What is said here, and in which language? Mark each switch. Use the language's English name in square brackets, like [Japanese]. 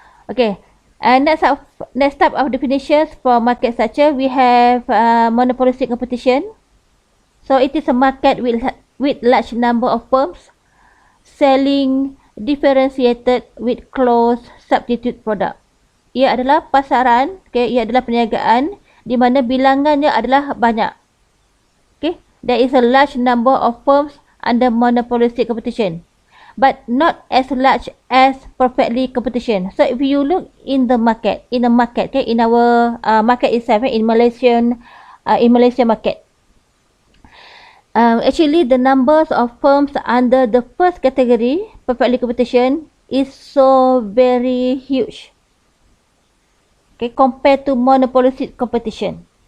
[English] Okay, and next type of definitions for market structure, we have monopolistic competition. So it is a market with large number of firms selling differentiated with close substitute product. [Malay] Ia adalah pasaran, okay, ia adalah perniagaan di mana bilangannya adalah banyak. [English] Okay, there is a large number of firms under monopolistic competition, but not as large as perfectly competition. So if you look in the market, okay, in our market itself, in Malaysia market, actually the numbers of firms under the first category, perfectly competition, is so very huge, okay, compared to monopolistic competition.